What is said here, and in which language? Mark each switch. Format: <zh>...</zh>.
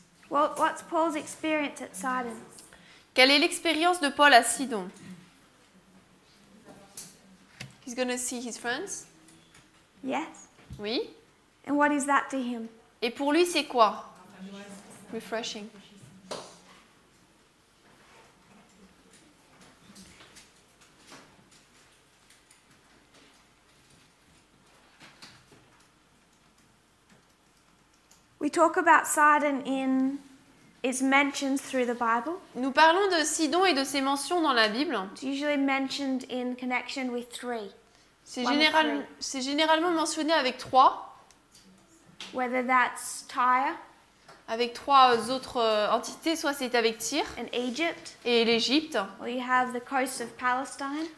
<en>Well, what's Paul's experience at Sidon?</en> <fr>Quelle est l'expérience de Paul à Sidon?</fr> <en>He's gonna see his friends. Yes.</en> <fr>Oui.</fr> <en>And what is that to him?</en> <fr>Et pour lui, c'est quoi?</fr> <en>Refreshing. We talk about Sidon in its mentions through the Bible.</en> <fr>Nous parlons de Sidon et de ses mentions dans la Bible.</fr> <en>It's usually mentioned in connection with three.</en> <fr>C'est généralement mentionné avec 3.</fr> <en>Whether that's Tyre,</en> <fr>avec 3 autres entités, soit c'est avec Tyr</fr> <en>and Egypt,</en> <fr>et l'Égypte.</fr> <en>or you have the coast of Palestine.</en>